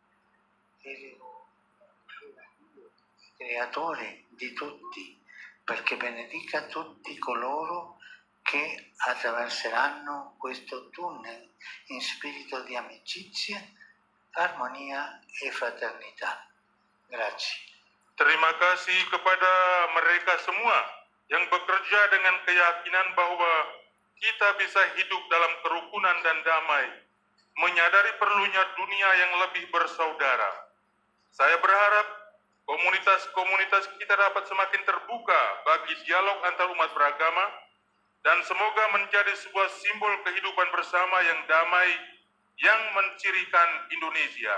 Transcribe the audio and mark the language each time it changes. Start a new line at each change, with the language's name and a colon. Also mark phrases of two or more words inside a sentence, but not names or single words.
Italian: Creatore di tutti, perché benedica tutti coloro che attraverseranno questo tunnel in spirito di amicizia, armonia e fraternità. Grazie.
Indonesian: Terima kasih kepada mereka semua yang bekerja dengan keyakinan bahwa kita bisa hidup dalam kerukunan dan damai, menyadari perlunya dunia yang lebih bersaudara. Saya berharap komunitas-komunitas kita dapat semakin terbuka bagi dialog antar umat beragama dan semoga menjadi sebuah simbol kehidupan bersama yang damai yang mencirikan Indonesia.